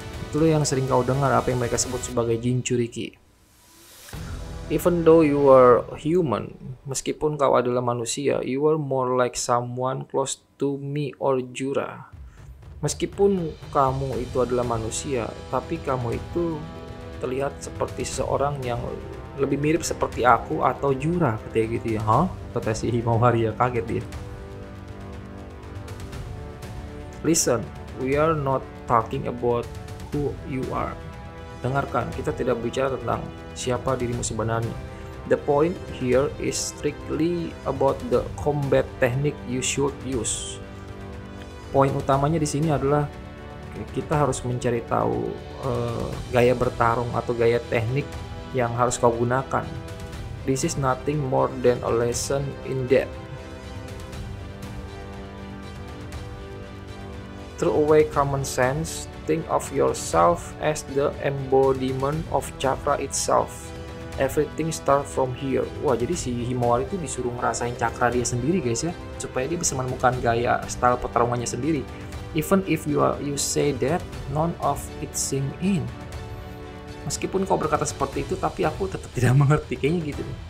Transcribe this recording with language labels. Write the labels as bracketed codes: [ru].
[id] Itu yang sering kau dengar, apa yang mereka sebut sebagai jinchuriki. [en] Even though you are human, [id] meskipun kau adalah manusia, [en] you are more like someone close to me or Jura. [id] Meskipun kamu itu adalah manusia, tapi kamu itu terlihat seperti seseorang yang lebih mirip seperti aku atau Jura, katanya gitu ya. Hah? Kata si Himawari ya, kaget dia. [en] Listen, we are not talking about who you are. [id] Dengarkan, kita tidak bicara tentang siapa dirimu sebenarnya. [en] The point here is strictly about the combat technique you should use. [id] Poin utamanya di sini adalah kita harus mencari tahu gaya bertarung atau gaya teknik yang harus kau gunakan. [en] This is nothing more than a lesson in that. Throw away common sense, think of yourself as the embodiment of chakra itself. Everything start from here. [id] Wah, jadi si Himawari itu disuruh ngerasain cakra dia sendiri guys ya, supaya dia bisa menemukan gaya style pertarungannya sendiri. [en] Even if you say that, none of it sink in. [id] Meskipun kau berkata seperti itu, tapi aku tetap tidak mengerti, kayaknya gitu.